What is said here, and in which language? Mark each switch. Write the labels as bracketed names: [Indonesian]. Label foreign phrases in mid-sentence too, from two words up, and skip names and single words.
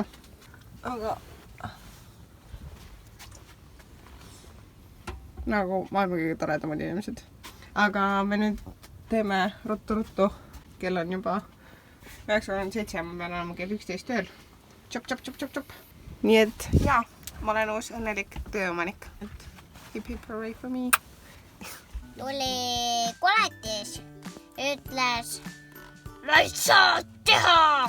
[Estonian] Aga nagu maailma kõige toredamad inimesed. Aga me nüüd teeme ruttu-ruttu. Kell on juba 9:37 ja ma pean olema kell 11 tööl. Tšop. Nii et jaa, ma olen uus õnnelik tööomanik. [English] Hip hooray for me. [Estonian] Tuli koletis, ütles, ma ei saa teha.